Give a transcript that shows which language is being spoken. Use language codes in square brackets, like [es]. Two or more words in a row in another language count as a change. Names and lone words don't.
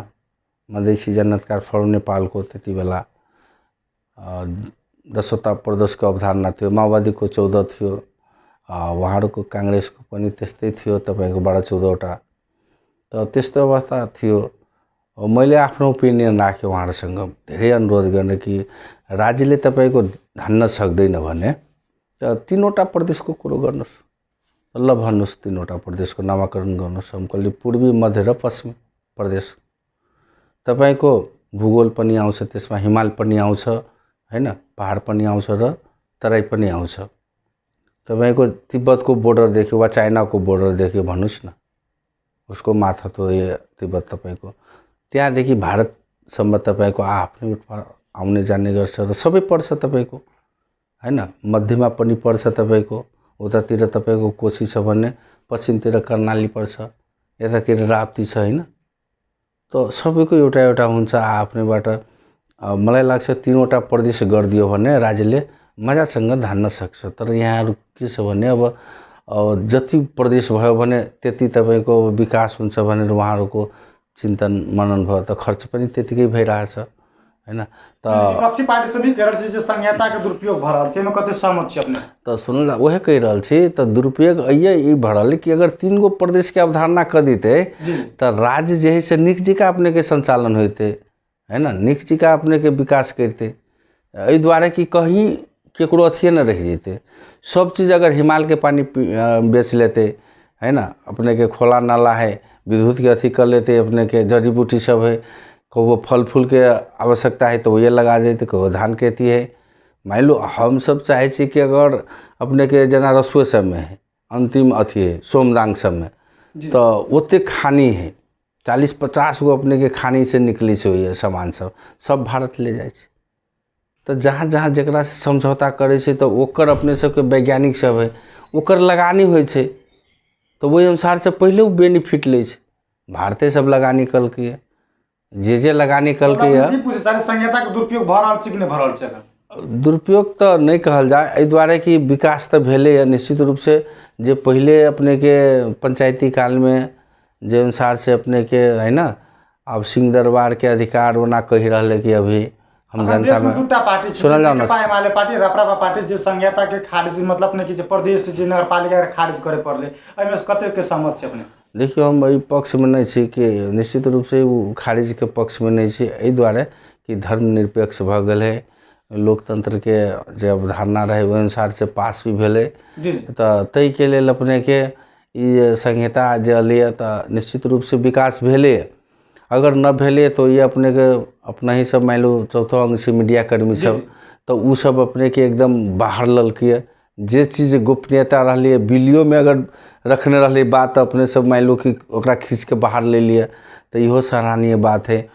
[ne] मधेसी जनताकार फोरम नेपालको त्यति बेला 10वटा प्रदेशको अवधारणा थियो, माओवादीको 14 थियो, उहाँहरूको कांग्रेसको पनि त्यस्तै थियो, तपाईको 12-14वटा। त त्यस्तो अवस्था थियो। मैले आफ्नो ओपिनियन राखेँ उहाँहरूसँग, धेरै अनुरोध गर्ने कि राज्यले तपाईको धान्न सक्दैन भने त 3वटा प्रदेशको कुरो गर्नुस्, ल भन्नुस् 3वटा प्रदेशको नामाकरण गर्नुस्। [mai] हम कहली [ne] पूर्वी, मध्य र पश्चिम प्रदेश। तपाईको भूगोल पनि आउँछ, त्यसमा हिमाल पनि आउँछ, हैन, पहाड पनि आउँछ र तराई पनि आउँछ। तपाईको तिब्बतको बोर्डर देख्यो वा चाइनाको बोर्डर देख्यो भन्नुस् न, उसको माथा तो ये तिब्बत तपाईको, त्यहाँदेखि भारतसम्म तपाईको आफ्नै आउने जाने गर्छ र सबै पर्छ तपाईको, हैन। मध्यमा पनि पर्छ तपाईको, उतातिर तपाईको कोशी छ भने पश्चिमतिर कर्णाली पर्छ, यतातिर राप्ती छ, हैन। तो सबैको एउटा एउटा हुन्छ आफ्नैबाट। मलाई लाग्छ 3वटा प्रदेश गरिदियो भने राज्यले मजासँग धान्न सक्छ। तर यहाँहरु के छ भने अब जति प्रदेश भयो भने त्यति तपाईको विकास हुन्छ भनेर उहाँहरुको चिन्तन मनन भयो, त खर्च पनि त्यतिकै भइरहेछ, हैन। त [mai] विपक्षी पार्टी से भी कह रहल छी जे संहिता के दुरुपयोग भ रहल छै, एमे कते सहमत छी अपने? त सुनू ना, ओहे कहि रहल छी, त दुरुपयोग ई भ रहल कि अगर 3 गो प्रदेश के अवधारणा क दिते त राज्य जे है से निक जिका अपने के संचालन होते, है ना, निक जिका अपने के विकास करते। एहि द्वारा कि कहीं केकरो अथिए न रह जेते। सब चीज़ अगर हिमाल के पानी बेच लेते, है ना, अपने के खोला नाला है, विद्युत के अथी कर लेते, अपने के जड़ी बूटी सब है, कहो फल फूल के आवश्यकता है तो ये लगा देते, कहो धान खेती है। मान लो हम सब चाहे छी कि अगर अपने के जना रसुए सब में है, अंतिम अथी है सोमदांग सब में, तो ओते खानी है 40-50 गो अपने के खानी से निकली से सामान सब भारत ले जाए। तो जहाँ जहाँ जकरा से समझौता करे छे तो ओकर अपने सबके वैज्ञानिक सब है, ओकर लगानी होय छे, तो वही अनुसार से पहले वो बेनिफिट ले छे। भारते सब लगानी कल के जे लगानी कल के संहिता के दुरुपयोग भ रहल छै कि नै भ रहल छै? दुरुपयोग तो नहीं कहल जाए, एहि दुआरे कि विकास तो भेले निश्चित रूप से। जे पहले अपने के पंचायती काल में जे अनुसार से अपने के है ना, अब सिंह दरबार के अधिकार ओना कही रहले कि अभी हम जनता में दुटा पार्टी छै, नेकपा एमाले पार्टी, राप्रपा पार्टी, जे संहिता के खारिज मतलब ने कि जे प्रदेश जे नगरपालिका के खारिज करे पड़ले, एमे कते के सहमत छै अपने? देखियो हम एहि पक्ष में नहीं छी कि निश्चित रूप से वो खारिज के पक्ष में नहीं छी, एहि दुआरे कि धर्मनिरपेक्ष भ गेल है, लोकतंत्र के जे अवधारणा रहे ओहि अनुसार से पास भी भेले। तो तई के लेल अपने के ई संहिता जे अलिए तो निश्चित रूप से विकास भेले। अगर न भेले तो ये अपने के अपना ही सब मान लो चौथो अंग से मीडिया कर्मी सब, तो उ सब अपने के एकदम बाहर ललकिए। जे चीज़ गोपनीयता रही बिलियो में अगर रखने रही बात, अपने सब मान लो कि ओकरा खींच के बाहर ले लिए, तो इहो सराहनीय बात है।